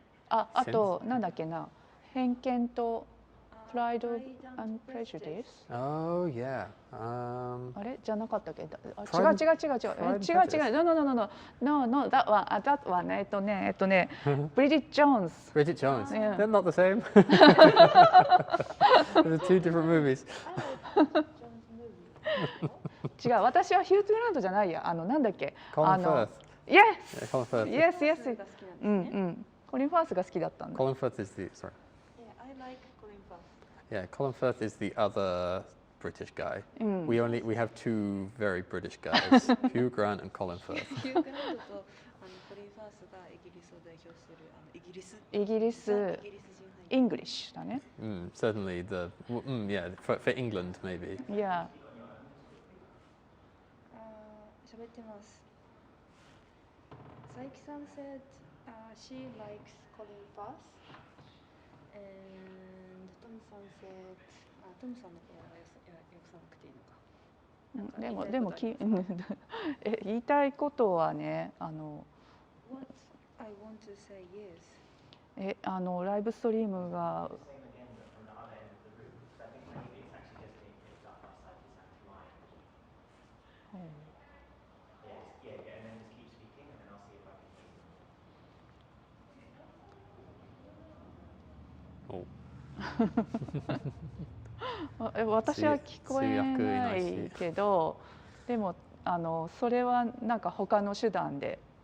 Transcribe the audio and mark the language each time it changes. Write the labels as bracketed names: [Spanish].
[Japanese] あとなんだっけな、偏見とプライド&プレジュディス。 [English] Oh yeah. [Japanese] あれじゃなかったっけ？違う。 [English] Pride and No, that one. [Japanese] ブリディット・ジョーンズ。 [English] Bridget Jones. Yeah. They're not the same. They're two different movies. [Japanese] 違う、私はヒュー・グラントじゃないや。なんだっけ？ [English] Colin Firth. Yes. Yeah, Colin Firth. Yes. [Japanese] が好きなんですね。うん。コリン・ファースが好きだったんだ。 [English] Colin Firth is the sorry. Yeah, I like Colin Firth. Yeah, Colin Firth is the other British guy. We have two very British guys, Hugh Grant and Colin Firth. [Japanese] ヒュー・グラントとコリン・ファースがイギリスを代表するイギリスイギリス人俳優。イングリッシュだね。 [English] Certainly yeah, for England, maybe. [Japanese] いや、喋ってます。 [English] Saiki-san said she likes calling fast, and Tom-san said [Japanese] トムさんの方は訳さなくていいのか。なんか言いたいことありますか？言いたいことはね、 [English] What I want to say is [Japanese] ライブストリームが [English] The same again, but from the other end of the room. Because I think maybe it's actually just being picked up by Saiki-san's line. Yeah, and then just keep speaking, and then I'll see if I can hear you. Oh. [Japanese] 私は聞こえないけど、でもそれはなんか他の手段で。